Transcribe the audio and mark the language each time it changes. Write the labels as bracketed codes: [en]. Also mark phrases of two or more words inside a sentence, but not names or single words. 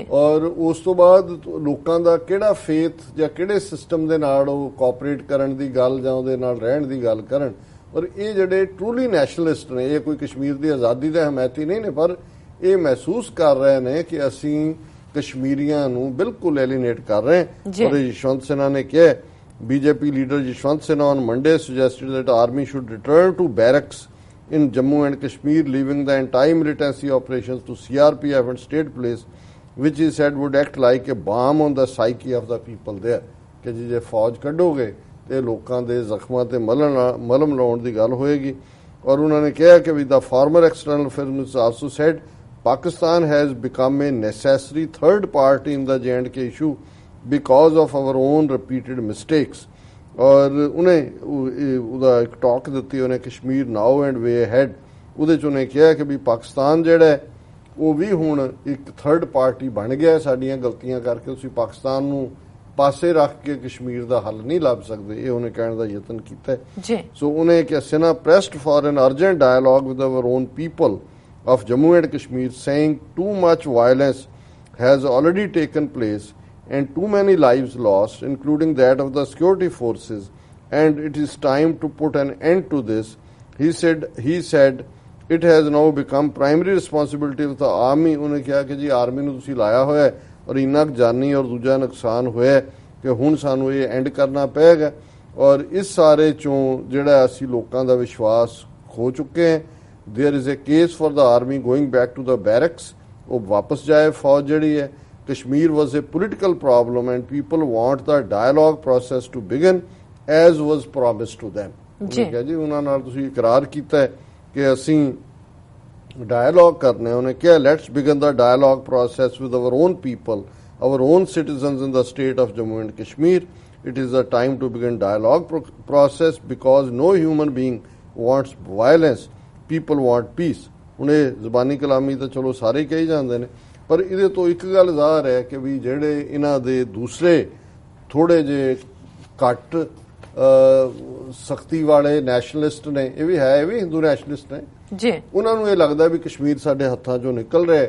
[pa] ਔਰ ਉਸ ਤੋਂ ਬਾਅਦ ਲੋਕਾਂ ਦਾ ਕਿਹੜਾ ਫੇਥ ਜਾਂ ਕਿਹੜੇ ਸਿਸਟਮ ਦੇ ਨਾਲ ਉਹ ਕੋਆਪਰੇਟ ਕਰਨ ਦੀ ਗੱਲ ਜਾਂ ਉਹਦੇ ਨਾਲ ਰਹਿਣ ਦੀ ਗੱਲ ਕਰਨ। ਔਰ ਇਹ ਜਿਹੜੇ [en] truly nationalist [pa] ਨੇ, ਇਹ ਕੋਈ ਕਸ਼ਮੀਰ ਦੀ ਆਜ਼ਾਦੀ ਦੇ ਹਮਾਇਤੀ ਨਹੀਂ ਨੇ, ਪਰ ਇਹ ਮਹਿਸੂਸ ਕਰ ਰਹੇ ਨੇ ਕਿ ਅਸੀਂ ਕਸ਼ਮੀਰੀਆਂ ਨੂੰ ਬਿਲਕੁਲ ਐਲੀਨੇਟ ਕਰ ਰਹੇ ਹਾਂ। ਔਰ ਯਸ਼ਵੰਤ ਸਿਨਹਾ ਨੇ ਕਿਹਾ, [en] BJP leader Yashwant Sinha on Monday suggested that army should return to barracks in Jammu and Kashmir, leaving the anti-militancy operations to CRPF and state police, which he said would act like a balm on the psyche of the people there। [pa] ਕਿ ਜੇ ਫੌਜ ਕੱਢੋਗੇ ਤੇ ਲੋਕਾਂ ਦੇ ਜ਼ਖਮਾਂ ਤੇ ਮਲਮ ਲਾਉਣ ਦੀ ਗੱਲ ਹੋਏਗੀ। ਔਰ ਉਹਨਾਂ ਨੇ ਕਿਹਾ ਕਿ [en] the former external affairs minister also said Pakistan has become a necessary third party in the J&K issue because of our own repeated mistakes। [pa] ਔਰ ਉਹਨੇ ਉਹਦਾ ਇੱਕ ਟਾਕ ਦਿੱਤੀ ਉਹਨੇ, ਕਸ਼ਮੀਰ ਨਾਓ ਐਂਡ ਵੇ ਅਹੈਡ। ਉਹਦੇ 'ਚ ਉਹਨੇ ਕਿਹਾ ਕਿ ਵੀ ਪਾਕਿਸਤਾਨ ਜਿਹੜਾ ਉਹ ਵੀ ਹੁਣ ਇੱਕ [en] third party [pa] ਬਣ ਗਿਆ ਸਾਡੀਆਂ ਗਲਤੀਆਂ ਕਰਕੇ। ਤੁਸੀਂ ਪਾਕਿਸਤਾਨ ਨੂੰ ਪਾਸੇ ਰੱਖ ਕੇ ਕਸ਼ਮੀਰ ਦਾ ਹੱਲ ਨਹੀਂ ਲੱਭ ਸਕਦੇ, ਇਹ ਉਹਨੇ ਕਹਿਣ ਦਾ ਯਤਨ ਕੀਤਾ ਜੀ। ਸੋ ਉਹਨੇ ਕਿਹਾ, [en] Sinha pressed for an urgent dialogue with our own people of Jammu and Kashmir, saying too much violence has already taken place and too many lives lost, including that of the security forces, and it is time to put an end to this। He said it has now become primary responsibility of the army। [pa] ਉਹਨੇ ਕਿਹਾ ਕਿ ਜੀ ਆਰਮੀ ਨੂੰ ਤੁਸੀਂ ਲਾਇਆ ਹੋਇਆ ਔਰ ਇੰਨਾ ਜਾਨੀ ਔਰ ਦੂਜਾ ਨੁਕਸਾਨ ਹੋਇਆ ਕਿ ਹੁਣ ਸਾਨੂੰ ਇਹ ਐਂਡ ਕਰਨਾ ਪਏਗਾ। ਔਰ ਇਸ ਸਾਰੇ ਚੋਂ ਜਿਹੜਾ ਅਸੀਂ ਲੋਕਾਂ ਦਾ ਵਿਸ਼ਵਾਸ ਖੋ ਚੁੱਕੇ ਹਾਂ। [en] There is a case for the army going back to the barracks, [pa] ਉਹ ਵਾਪਸ ਜਾਏ ਫੌਜ ਜਿਹੜੀ ਹੈ। [en] Kashmir was a political problem and people want the dialogue process to begin as was promised to them। [pa] ਉਹਨੇ ਜੀ ਉਹਨਾਂ ਨਾਲ ਤੁਸੀਂ ਇਕਰਾਰ ਕੀਤਾ ਹੈ ਕਿ ਅਸੀਂ ਡਾਇਲੌਗ ਕਰਨਾ ਹੈ। ਉਹਨੇ ਕਿਹਾ, [en] let's begin the dialogue process with our own people, our own citizens in the state of Jammu and Kashmir। It is the time to begin dialogue process because no human being wants violence, people want peace। [pa] ਹੁਣ ਇਹ ਜ਼ਬਾਨੀ ਕਲਾਮੀ ਤਾਂ ਚਲੋ ਸਾਰੇ ਹੀ ਕਹੀ ਜਾਂਦੇ ਨੇ, ਪਰ ਇਹਦੇ ਤੋਂ ਇੱਕ ਗੱਲ ਜ਼ਾਹਰ ਹੈ ਕਿ ਵੀ ਜਿਹੜੇ ਇਹਨਾਂ ਦੇ ਦੂਸਰੇ ਥੋੜੇ ਜਿਹੇ ਘੱਟ ਸਖਤੀ ਵਾਲੇ ਨੈਸ਼ਨਲਿਸਟ ਨੇ, ਇਹ ਵੀ [en] Hindu nationalist [pa] ਨੇ ਜੀ, ਉਹਨਾਂ ਨੂੰ ਇਹ ਲੱਗਦਾ ਵੀ ਕਸ਼ਮੀਰ ਸਾਡੇ ਹੱਥਾਂ ਚੋਂ ਨਿਕਲ ਰਿਹਾ।